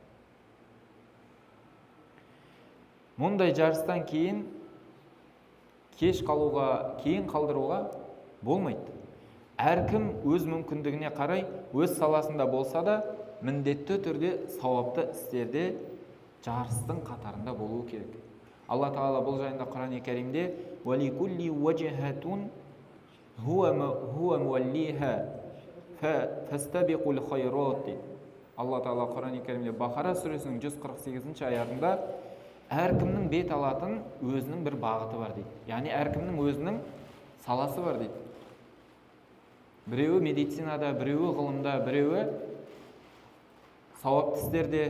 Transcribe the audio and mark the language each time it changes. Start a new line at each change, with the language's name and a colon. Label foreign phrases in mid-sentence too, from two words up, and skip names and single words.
Kazakh: Мұндай жарыстан кейін кеш қалуға, кейін қалдыруға болмайды. Әркім өз мүмкіндігіне қарай, өз саласында болса да, міндетті түрде сауапты істерде жарыстың қатарында болуы керек. Алла Тағала бұл жайында Құран-ы Кәрімде
Arabic: وَلِكُلِّ وَجْهَةٌ هُوَ مُوَلِّيهَا فَاسْتَبِقُوا الْخَيْرَاتِ
Kazakh: дейді. Алла Тағала Құран-ы Кәрімде Бақара сүресінің 148 аятында әркімнің бет алатын өзінің бір бағыты бар дейді. Яғни әркімнің өзінің саласы бар дейді. Біреуі медицинада, біреуі ғылымда, біреуі сауапты істерде.